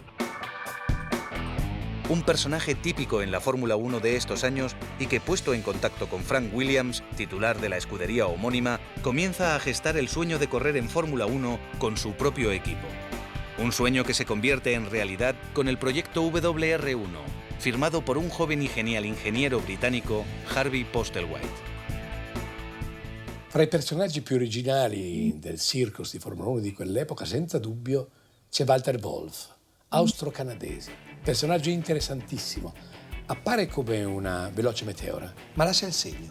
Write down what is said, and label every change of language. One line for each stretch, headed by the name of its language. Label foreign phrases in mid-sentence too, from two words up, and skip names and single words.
Spanish: Un personaje típico en la Fórmula 1 de estos años y que, puesto en contacto con Frank Williams, titular de la escudería homónima, comienza a gestar el sueño de correr en Fórmula 1 con su propio equipo. Un sueño que se convierte en realidad con el proyecto WR1, firmado por un joven y genial ingeniero británico, Harvey Postlethwaite.
Italian: Fra i personaggi più originali del circus di Formula 1 di quell'epoca, senza dubbio, c'è Walter Wolf, austro-canadese. Personaggio interessantissimo. Appare come una veloce meteora, ma lascia il segno.